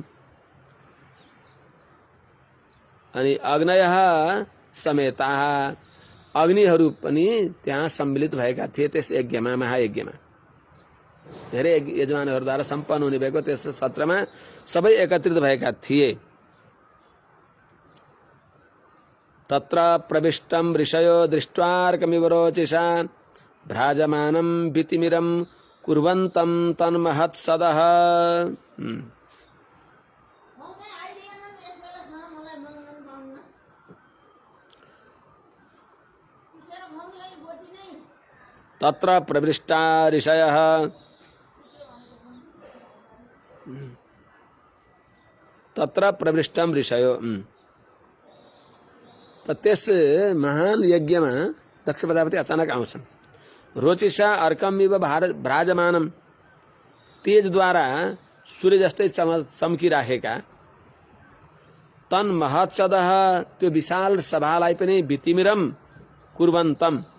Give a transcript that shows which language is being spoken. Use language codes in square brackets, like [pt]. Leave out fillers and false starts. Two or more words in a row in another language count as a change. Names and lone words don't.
[ne] अनि [sa] अग्नयः समेताः, [ne] अग्निहरू पनि त्यहाँ सम्मिलित भएका थिए त्यस यज्ञमा, महायज्ञमा। धेरै यजमानहरूद्वारा सम्पन्न हुने भएको त्यस सत्रमा सबै एकत्रित भएका थिए। [sa] तत्र प्रविष्टम ऋषयो दृष्ट्वार्कमिव रोचिषा भ्राजमानं वितिमिरं कुर्वन्तं तन्महत्सदः। तत्र प्रविष्टा ऋषयः तत्र प्रविष्टम ऋषयो। [ne] त त्यस महान यज्ञमा दक्ष प्रजापति अचानक आउँछन्। [sa] रोचिषा अर्कमिव भ्राजमानम, [ne] तेजद्वारा सूर्य जस्तै चम्किराखेका [sa] तन महत्सदः, [ne] त्यो विशाल सभालाई पनि [sa] वितिमिरम कुर्वन्तम,